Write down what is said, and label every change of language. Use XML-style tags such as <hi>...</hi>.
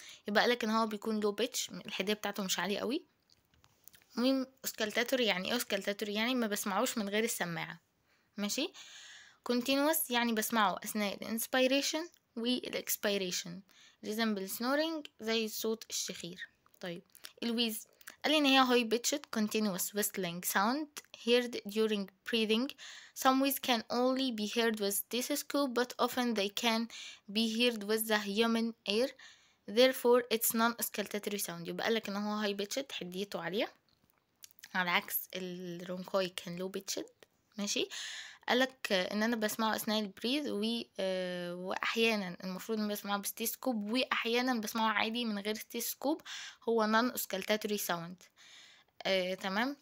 <ar>يبقى قالك ان هو بيكون low pitch، الحدية بتاعته مش عالية قوي. مهم oscillatory يعني ايه oscillatory؟ يعني ما بسمعوش من غير السماعة. ماشي. continuous يعني بسمعه اثناء الانسبيريشن والاكسبيريشن.</ar> <en>resemble snoring</en> <ar>زي صوت الشخير. طيب الويز قال لي ان هي</ar> <en>high pitched continuous whistling sound heard during breathing. Some wheeze can only be heard with stethoscope but often they can be heard with the human air, therefore it's non-oscillatory sound.</en> <ar>يبقى قالك ان هو</ar> <en>high pitched</en> <ar>حديته عالية على عكس الرونكاي كان</ar> <en>low pitched.</en> <ar>ماشي. قالك ان انا بسمعه اثناء البريز واحيانا المفروض ان بسمعه بستيسكوب واحيانا بسمعه عادي من غير ستيسكوب. هو نون اوسكالتاتوري ساوند. تمام.</ar>